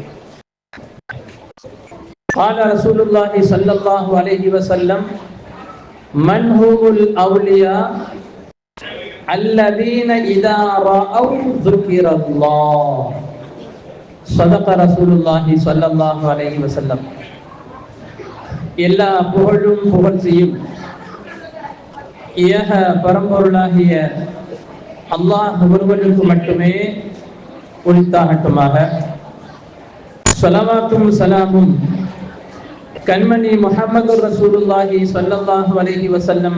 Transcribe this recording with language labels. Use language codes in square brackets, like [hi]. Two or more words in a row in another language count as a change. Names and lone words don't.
[ar] قال رسول الله صلى الله عليه وسلم: من هم الأولياء الذين إذا رأوا ذكر الله. صدق رسول الله صلى الله عليه وسلم. [ta] எல்லா புகழும் புகழ்ச்சியும் ஏக பரம்பொருளாகிய அல்லாஹ் ஒருவனுக்கு மட்டுமே உரித்தாகட்டுமாக. ஸலவாத்தும் சலாமும் கண்மணி முஹம்மது [ar] رسول الله صلى الله عليه وسلم